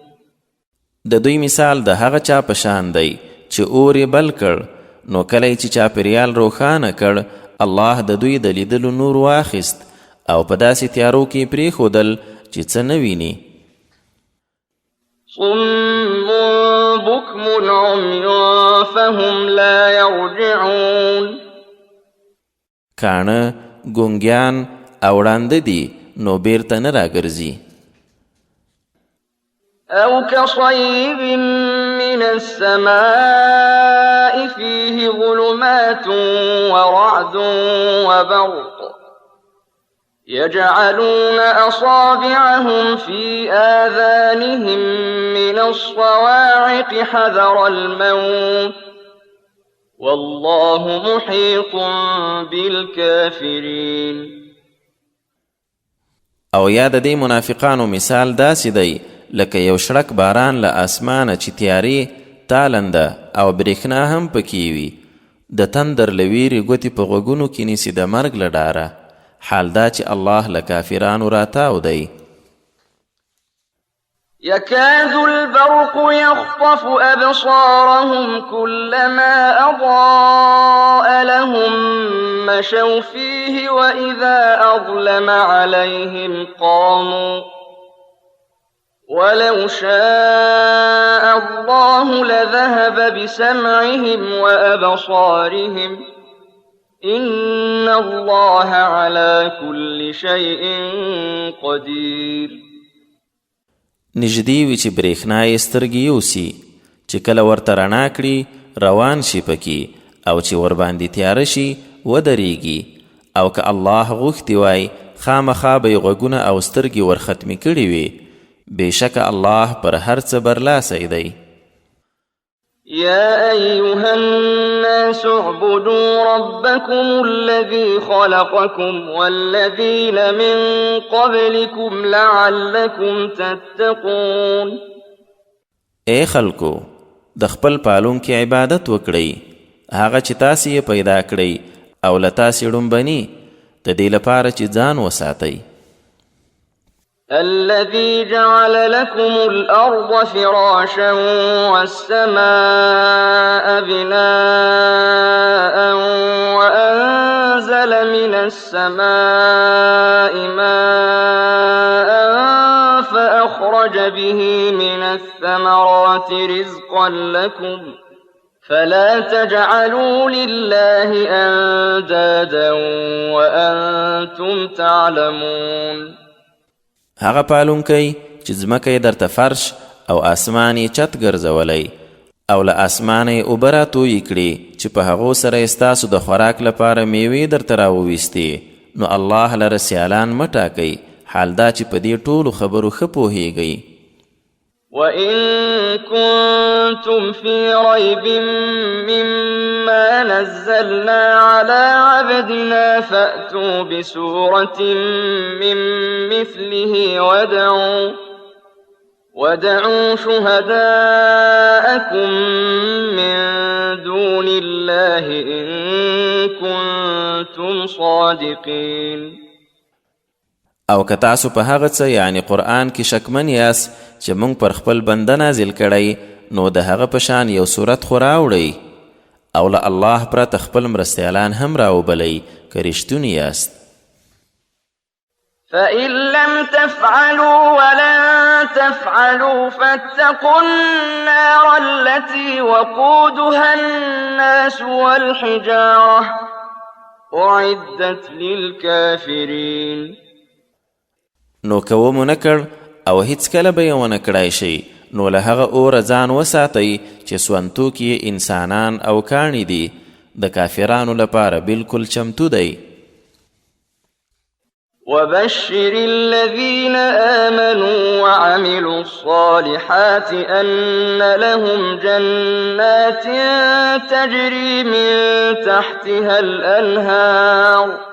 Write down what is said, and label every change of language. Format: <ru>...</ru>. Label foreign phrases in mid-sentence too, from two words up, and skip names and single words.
<ps>د دوی مثال د هغه چا په شان دی چې اور یې بل کړ نو کله چې چاپېریال روښانه کړ الله د دوی د لیدلو نور واخیست او په داسې تیارو کې پرېښودل چې څه نه ویني.</ps> <ar>صم بكم عمي فهم لا يرجعون.</ar> <ps>کاڼه ګونګیان او ړانده دي نو بیرته نه راګرځي.</ps> <ar>أو كصيب من السماء فيه ظلمات ورعد وبرق يجعلون أصابعهم في آذانهم من الصواعق حذر الموت والله محيط بالكافرين.</ar> <ps>او یا د دې منافقانو مثال داسې دی لکه یو شړک باران له اسمانه چې تیارې تالنده او برېښنا هم پکې وي د تندر له ویرې ګوتې په غوږونو کې نیسي د مرګ له ډاره. حال دا چې الله له کافرانو راتاو دی.</ps> <ar>يكاد البرق يخطف أبصارهم كلما أضاء لهم مشوا فيه وإذا أظلم عليهم قاموا ولو شاء الله لذهب بسمعهم وأبصارهم إن الله على كل شيء قدير.</ar> <ps>نږدې وي چې برېښنا یې سترګې یوسي چې کله ورته رڼا کړي روان شي پکې او چې ورباندې تیاره شي ودرېږي او که الله غوښتي وای خامخا به یې غوږونه او سترګې ورختمې کړې وي. بېشکه الله پر هر څه برلاسی دی.</ps> <ar>يا أيها الناس اعبدوا ربكم الذي خلقكم والذين من قبلكم لعلكم تتقون.</ar> <ps>اے خلکو، د خپل پالونکي عبادت وکړئ، هغه چې تاسې یې پیدا کړئ او له تاسې ړومبني، د دې لپاره چې ځان وساتئ.</ps> <ar>الذي جعل لكم الأرض فراشا والسماء بناء وأنزل من السماء ماء فأخرج به من الثمرات رزقا لكم فلا تجعلوا لله أندادا وأنتم تعلمون.</ar> <ps>هغه پالونکی چې ځمکه یې درته فرش او اسمان یې چت ګرځولی او له اسمانه یې اوبه راتویې کړي چې په هغو سره یې ستاسو د خوراک لپاره میوې درته راوویستې، نو الله لره سیالان مه ټاکئ، حال دا چې په دې ټولو خبرو ښه پوهیږئ.</ps> <ar>وَإِن كُنتُمْ فِي رَيْبٍ مِّمَّا نَزَّلْنَا عَلَىٰ عَبْدِنَا فَأْتُوا بِسُورَةٍ مِّن مِّثْلِهِ وَادْعُوا شُهَدَاءَكُم مِّن دُونِ اللَّهِ إِن كُنتُمْ صَادِقِينَ.</ar> <ps>او که تاسو په هغه څه یعنی قرآن کې شکمن یاست چې موږ پر خپل بنده نازل کړی، نو د هغه په شان یو صورت خو راوړئ او له الله پرته خپل مرستیالان هم راوبلئ که رښتوني یاست.</ps> <ar>فَإِن لَّمْ تَفْعَلُوا وَلَن تَفْعَلُوا فَاتَّقُوا النَّارَ الَّتِي وَقُودُهَا النَّاسُ وَالْحِجَارَةُ أُعِدَّتْ لِلْكَافِرِينَ.</ar> <ps>نو که ومو نه کړ او هیڅکله به یې ونه کړای شي، نو له هغه اوره ځان وساتئ چې سونتوک یې انسانان او کاڼي دي، د کافرانو لپاره بالکل چمتو دی.</ps> <ar>وبشر الذين آمنوا وعملوا الصالحات أن لهم جنات تجري من تحتها الأنهار</ar>